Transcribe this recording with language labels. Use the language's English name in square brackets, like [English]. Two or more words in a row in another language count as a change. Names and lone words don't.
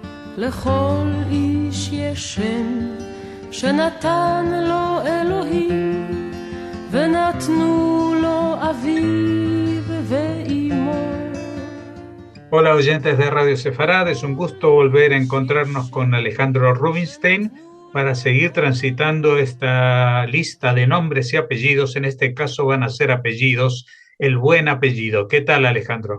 [Hebrew] לכל איש יש שם שנתן לו אלוהים, ונתנו לו אביו ואימו. [Spanish] Hola oyentes de Radio Sefarad, es un gusto volver a encontrarnos con Alejandro Rubinstein para seguir transitando esta lista de nombres y apellidos. En este caso van a ser apellidos, el buen apellido. ¿Qué tal, Alejandro?